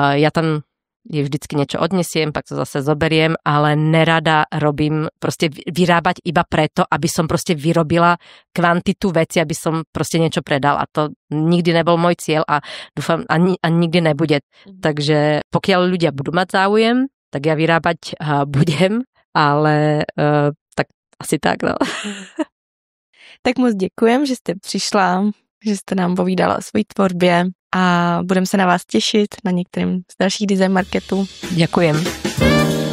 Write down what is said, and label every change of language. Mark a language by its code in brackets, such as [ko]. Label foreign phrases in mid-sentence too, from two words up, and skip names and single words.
[sk] Ja tam je vždycky niečo odnesiem, pak to zase zoberiem, ale nerada robím proste vyrábať iba preto, aby som proste vyrobila kvantitu veci, aby som proste niečo predala. To nikdy nebol môj cieľ a dúfam, ani nikdy nebude. Takže pokiaľ ľudia budú mať záujem, tak ja vyrábať budem, ale tak asi tak, no. [cs] Tak moc děkujem, že jste přišla, že jste nám povídala o své tvorbě a budeme se na vás těšit na některým z dalších design marketů. [sk] Ďakujem.